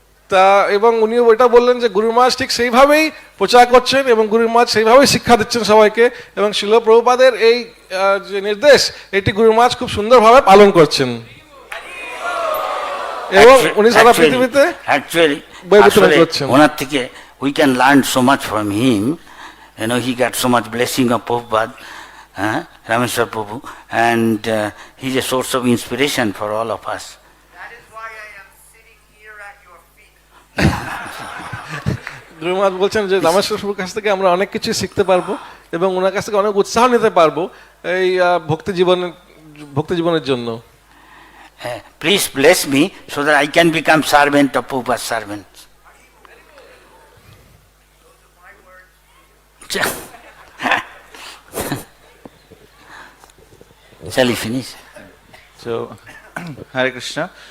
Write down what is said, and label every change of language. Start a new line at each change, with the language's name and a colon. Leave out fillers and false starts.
Bangla: তা এবং উনি ওইটা বললেন যে গুরু মহারাজ ঠিক সেইভাবেই প্রচার করছেন এবং গুরু মহারাজ সেইভাবেই শিক্ষা দিচ্ছেন সবাইকে, এবং শিল প্রভুপাদের এই যে নির্দেশ এটি গুরু মহারাজ খুব সুন্দরভাবে পালন করছেন এবং উনি সারা পৃথিবীতে বই বিতরণ করছেন। ওনার থেকে
English: we can learn so much from him. You know, he got so much blessing of Prabhupada, Rameshwar Prabhu, and he's a source of inspiration for all of us. That is why I am sitting here at your feet.
Bangla: গুরু মহারাজ বলছেন যে রামেশ্বর প্রভুর কাছ থেকে আমরা অনেক কিছু শিখতে পারবো এবং ওনার কাছ থেকে অনেক উৎসাহ নিতে পারবো এই ভক্তি জীবনের জন্য।
English: Please bless me so that I can become servant of Prabhupada's servant. Shall we finish? So, Hare Krishna.